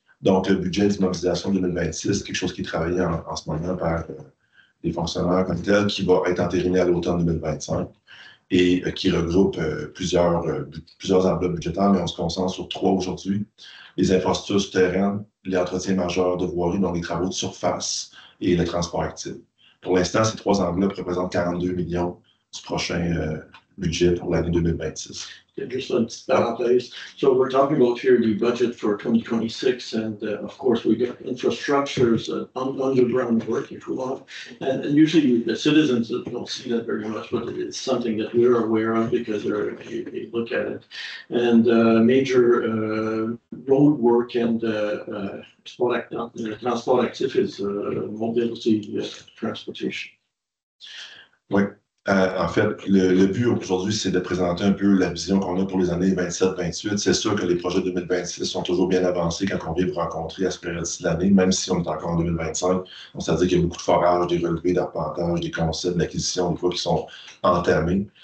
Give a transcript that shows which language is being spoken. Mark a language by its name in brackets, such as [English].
[French] Donc, le budget d'immobilisation 2026, quelque chose qui est travaillé en ce moment par les fonctionnaires comme tel, qui va être entériné à l'automne 2025 et qui regroupe plusieurs enveloppes budgétaires, mais on se concentre sur 3 aujourd'hui. Les infrastructures souterraines, les entretiens majeurs de voirie, donc les travaux de surface et le transport actif. Pour l'instant, ces 3 enveloppes représentent 42 millions du prochain budget pour l'année 2026. [English] Just a [French] petite parenthèse. [English] So we're talking about here the budget for 2026, and of course we got infrastructures, underground work, if you want. And usually the citizens don't see that very much, but it's something that we're aware of because they look at it. And major road work and transport actif is mobility transportation. [French] Oui. En fait, le but aujourd'hui, c'est de présenter un peu la vision qu'on a pour les années 27-28. C'est sûr que les projets 2026 sont toujours bien avancés quand on vient vous rencontrer à ce période-ci de l'année, même si on est encore en 2025. Donc, ça veut dire qu'il y a beaucoup de forages, des relevés, d'arpentage, des concepts d'acquisition, des fois qui sont entamés.